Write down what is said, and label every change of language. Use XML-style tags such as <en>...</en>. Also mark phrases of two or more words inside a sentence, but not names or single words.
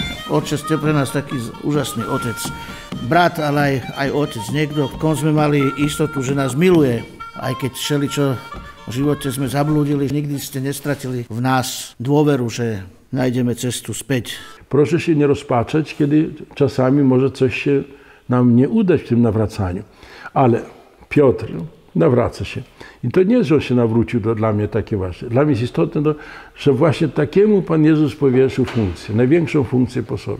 <sk>Otec je pre nás taký úžasný otec. Brat, ale aj otec. Niekto, v kom sme mali istotu, že nás miluje. Aj keď všeličo v živote sme zablúdili, nikdy ste nestratili v nás dôveru, že nájdeme cestu späť.</sk> <pl>Proszę się nie rozpaczać, kiedy czasami może coś się nam nie udać w tym nawracaniu. Ale Piotr nawraca się. I to nie jest, że on się nawrócił, to dla mnie takie ważne. Dla mnie jest istotne, że właśnie takiemu Pan Jezus powierzył funkcję, największą funkcję po sobie.</pl>